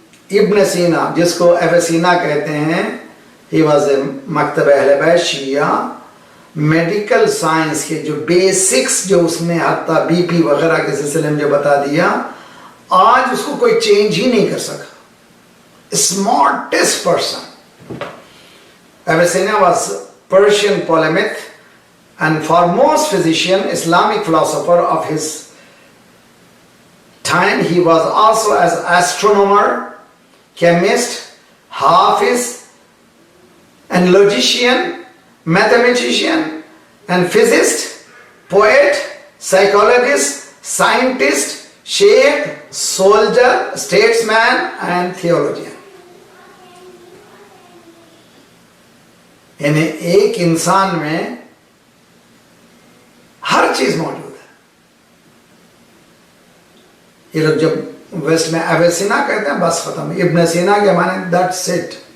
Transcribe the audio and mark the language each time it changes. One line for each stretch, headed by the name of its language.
Urdu: ابن سینا جس کو ایویسینا کہتے ہیں،
English: he was a
Urdu: مکتب اہل بیت شیعہ، میڈیکل سائنس کے جو بیسکس جو اس نے حتیٰ بی پی وغیرہ کے سلسلے میں جو بتا دیا، آج اس کو کوئی چینج ہی نہیں کر سکا.
English: Smartest person. Avicenna was Persian polymath and foremost physician, Islamic philosopher of his time. He was also as astronomer, chemist, hafiz, and logician, mathematician, and physicist, poet, psychologist, scientist, sheikh, soldier, statesman, and theologian.
Urdu: یعنی ایک انسان میں ہر چیز موجود ہے. یہ لوگ جب ویسٹ میں اویسینا کہتے ہیں بس ختم. ابن سینا کے معنی
English: That's it.